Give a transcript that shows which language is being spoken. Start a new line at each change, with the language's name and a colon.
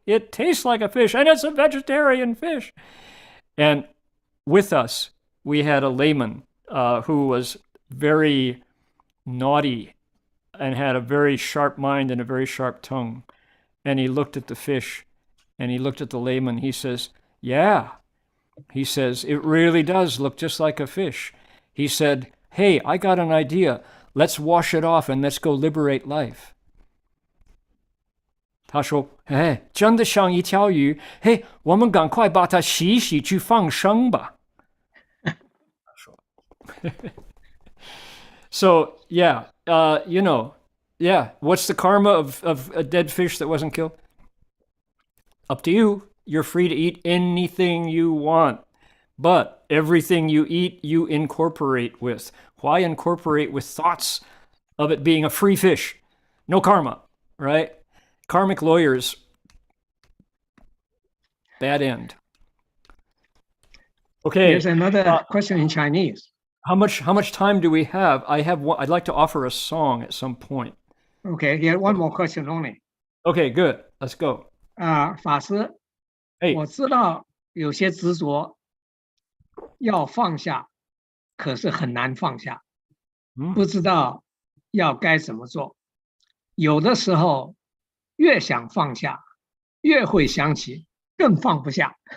English: It tastes like a fish. And it's a vegetarian fish. And with us, we had a layman who was very naughty and had a very sharp mind and a very sharp tongue. And he looked at the fish and he looked at the layman. He says, yeah. He says, it really does look just like a fish. He said, hey, I got an idea. Let's wash it off and let's go liberate life.
Chinese: 他说，哎，真的像一条鱼，嘿，我们赶快把它洗一洗去放生吧。
English: So, yeah, yeah, what's the karma of a dead fish that wasn't killed? Up to you. You're free to eat anything you want, but everything you eat, you incorporate with. Why incorporate with thoughts of it being a free fish? No karma, right? Karmic lawyers, bad end. Okay. There's another question in Chinese. How much time do we have? I'd like to offer a song at some point. Okay, here one more question only. Okay, good. Let's go.
Chinese: 法师，我知道有些执着要放下，可是很难放下，不知道要该怎么做。有的时候越想放下，越会想起，更放不下。